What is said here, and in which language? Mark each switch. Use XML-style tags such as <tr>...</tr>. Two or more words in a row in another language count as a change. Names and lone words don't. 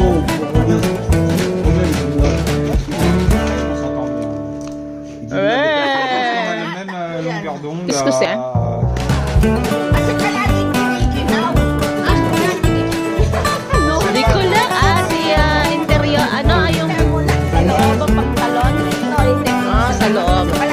<fr>On s'entend bien. Ouais. On a la même longueur d'onde. Qu'est-ce que c'est? Des couleurs, ah, c'est intérieur.</fr> <tl>Ano, yung sa loob ang pangkalon? Ah, sa loob.</tl>